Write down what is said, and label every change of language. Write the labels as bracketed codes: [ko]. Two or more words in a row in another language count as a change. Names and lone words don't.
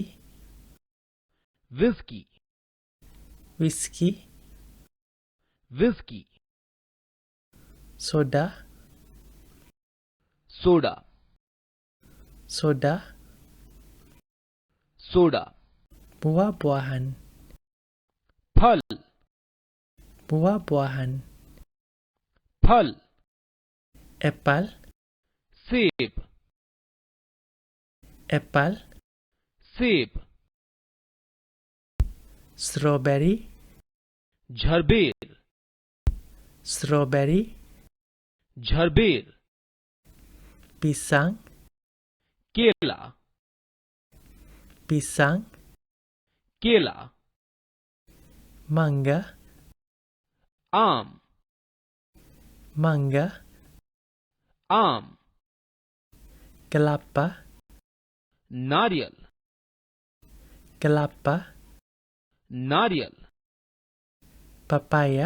[hi] विस्की [ms] whiskey, [hi] विस्की [ms] soda, [hi] सोडा [ms] soda, [hi] सोडा [ms] buah-buahan, [hi] फल [ms] buah-buahan, [hi] फल [ms] apple, [hi] सेब [ms] apple, [hi] सेब [ms] strawberry, [hi] झरबेर [ms] strawberry, [hi] झरबेर [ms] pisang, [hi] केला [ms] pisang, [hi] केला [ms] mangga, [hi] आम [ms] mangga, [hi] आम [ms] kelapa, [hi] नारियल [ms] kelapa, [hi] नारियल [ms] papaya,